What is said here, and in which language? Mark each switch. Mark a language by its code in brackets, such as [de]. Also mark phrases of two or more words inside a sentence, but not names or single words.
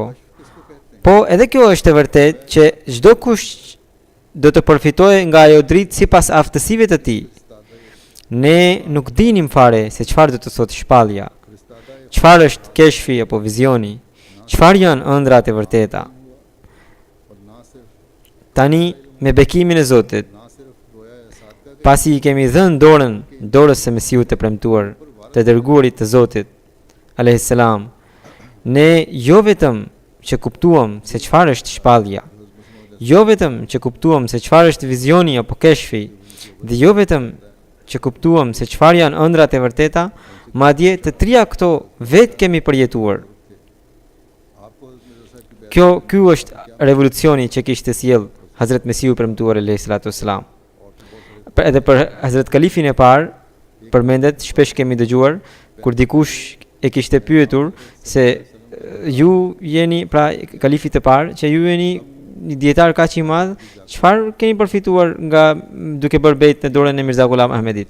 [sq] Po edhe kjo është e vërtet që çdo kush do të përfitojë nga ajo dritë sipas aftësive të tij. Ne nuk dinim fare se çfarë do të thotë shpallja. Çfarë është keshfi apo vizioni? Çfarë janë ëndrat e vërteta? [ur] اور نہ صرف [sq] Tani me bekimin e Zotit, [ur] نہ صرف رؤیا یا صادقہ کے [sq] pasi I kemi dhënë dorës së Mesiut të premtuar, të dërguarit të Zotit [ar] عليه السلام, [sq] ne jo vetëm që kuptuam se çfarë është shpallja, jo vetëm që kuptuam se çfarë është vizioni apo keshfi, dhe jo vetëm që kuptuam se çfarë janë ëndrat e vërteta, madje të trija këto vetë kemi përjetuar. [ur] آپ کو حضرت کی [sq] Ky është revolucioni që kishte sjell Hazrat Mesiu premtuar [ar] عليه الصلاة والسلام. [sq] Edhe për Hazrat Kalifin e parë, përmendet shpesh kemi dëgjuar kur dikush e kishte pyetur se ju jeni pra kalifit të parë që ju jeni një dietar kaq I madh, çfarë keni përfituar nga duke bërë bejt në dorën e Mirza Ghulam Ahmedit?